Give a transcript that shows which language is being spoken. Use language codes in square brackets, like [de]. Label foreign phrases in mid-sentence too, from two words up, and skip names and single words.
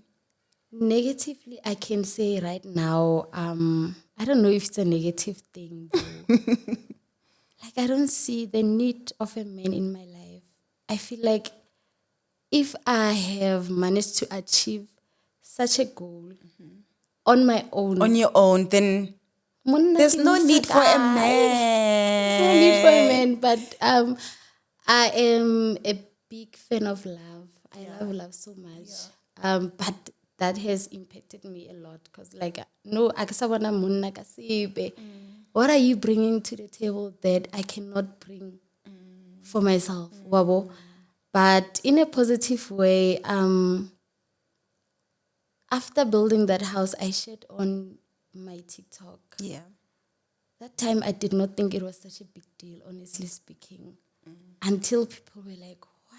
[en] Negatively, I can say right now, I don't know if it's a negative thing though. Like, I don't see the need of a man in my life. I feel like if I have managed to achieve such a goal on my own, On your own, then monna there's ke no mo need for a sakai. No need for a man. man, but I am a big fan of love. I love love so much. But that has impacted me a lot because, like, no, [nso] akasabana monna ka sebe. [en] What are you bringing to the table that I cannot bring for myself, wabo? But in a positive way, after building that house, I shared on my TikTok. Yeah. That time, I did not think it was such a big deal, honestly speaking, until people were like, what?